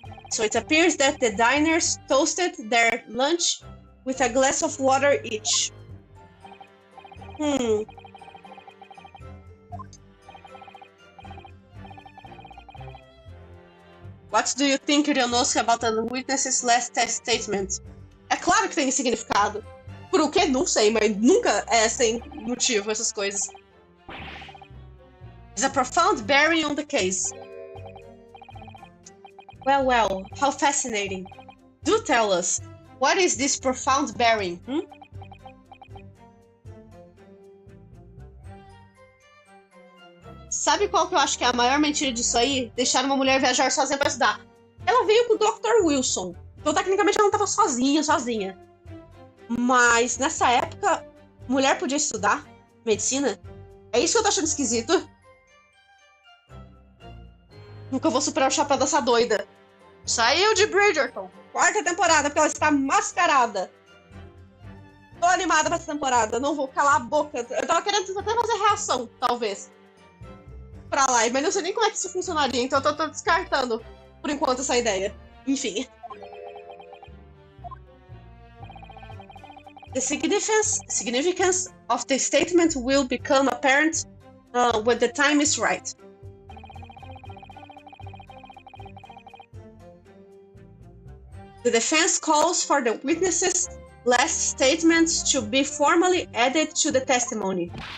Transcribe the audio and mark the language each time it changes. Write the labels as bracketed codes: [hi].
[en] So it appears that the diners toasted their lunch with a glass of water each. What do you think, Ryonosuke, about the witness's last statement? [pt] É claro que tem significado. Por o quê? Não sei, mas nunca é sem motivo essas coisas. [en] It's a profound bearing on the case. Well, how fascinating. Do tell us, what is this profound bearing? [pt] Sabe qual que eu acho que é a maior mentira disso aí? Deixar uma mulher viajar sozinha pra estudar. Ela veio com o Dr. Wilson. Então, tecnicamente, ela não tava sozinha. Mas, nessa época, mulher podia estudar medicina? É isso que eu tô achando esquisito. Nunca vou superar o chapéu dessa doida. Saiu de Bridgerton. 4ª temporada, porque ela está mascarada. Tô animada pra essa temporada. Não vou calar a boca. Eu tava querendo até fazer reação, talvez. Pra lá, mas não sei nem como é que isso funcionaria. Então eu tô descartando, por enquanto, essa ideia. Enfim. [en] The significance of the statement will become apparent when the time is right. The defense calls for the witness's last statement to be formally added to the testimony.